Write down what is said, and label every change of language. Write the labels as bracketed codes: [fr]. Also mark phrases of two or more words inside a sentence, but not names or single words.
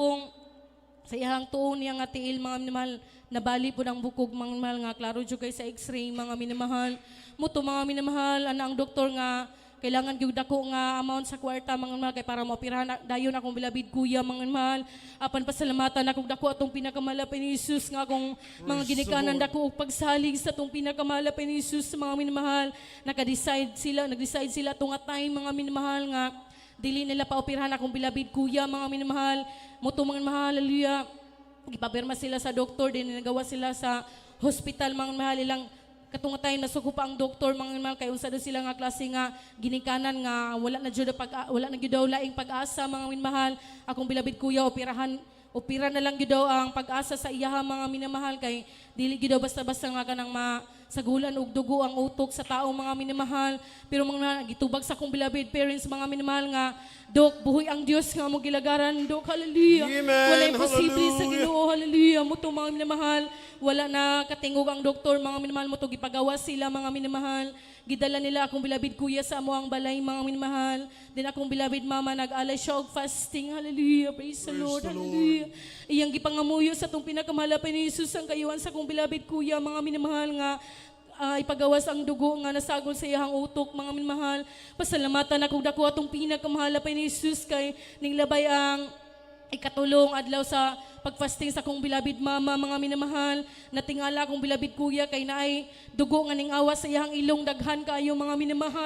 [ceb] ihang tuon niya nga tiil mga minamahal nabali po ang bukog mga minamahal nga klaro jud kay sa x-ray mga minamahal muto mga minamahal ana ang doktor nga kailangan gyud dako nga amount sa kwarta mga minamahal kay para maoperahan dayon akong beloved kuya mga minamahal apan pasalamatan akong dako atong pinakamahal pa ni Jesus nga akong mga ginikanan dako og pagsalig sa atong pinakamahal pa ni Jesus mga minamahal nagdecide sila tunga time mga minamahal nga dili nila paoperahan akong beloved kuya mga minamahal muto mga minamahal hallelujah gipapirma sila sa doktor din nagawa sila sa hospital mga minamahal ilang katunga tayo nasuko pa ang doktor mga minamahal kay unsa daw sila nga klase nga ginikanan nga wala na gyud daw laing pag-asa mga minamahal akong beloved kuya opera na lang gyud daw ang pag-asa sa iya mga minamahal kay dili gyud daw basta-basta nga kanang sagulan og dugo ang utok sa taong mga minamahal pero mga gitubag sa akong [en] beloved parents [ceb] mga minamahal nga dok buhoy ang Dios nga mo gilagaran dok hallelujah wala imposible sa Ginoo hallelujah muto mga minamahal wala na katingog ang doktor mga minamahal mo to gipagawa sila mga minamahal gidala nila akong beloved kuya sa amo ang balay mga minamahal din akong beloved mama nag-alay siya og fasting hallelujah [en] praise the Lord [ceb] hallelujah iyang gipangamuyo sa tong pinakamahal pa ni Jesus ang kayuhan sa akong beloved kuya mga minamahal nga ipagawas ang dugo nga nasagol sa iyang utok mga minamahal pasalamatan ako dako atong pinakamahal pa ni Jesus kay ning labay ang ikatulong adlaw sa pagfasting sa kong bilabid mama, mga minamahal, natingala kong bilabid kuya kay naay dugo nga ning awas sa iyang ilong daghan kaayo mga minamahal.